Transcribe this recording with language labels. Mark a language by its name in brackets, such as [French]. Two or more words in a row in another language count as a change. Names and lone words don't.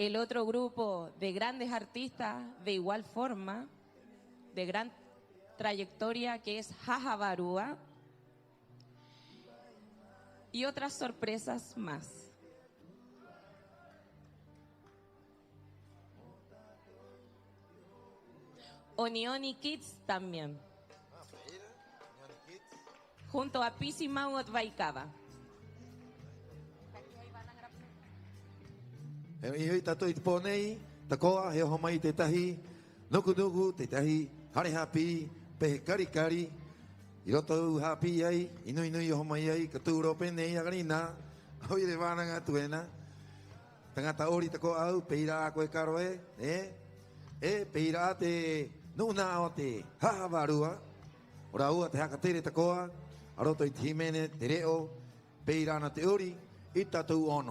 [Spanish] el otro grupo de grandes artistas de igual forma, de gran trayectoria, que es Jaja Barúa, y otras sorpresas más. Onioni Kids también, junto a Pisi Mauot Baikaba. [Rapanui] Hei tato i te pōnei, ta koa, he ho mai te tahi, nuku nuku te tahi, hare hapi, pehe kari kari, i roto u hapi ai, inu inu i ho mai ai, ka tūro penei agarina, hoi re wānanga tuena, tangata ori ta koa au, peira a koe karo peira a te nuna o te haha warua, ora ua te haka tere ta koa, a roto i te himene, te reo, peira ana te ori, i tatou ono.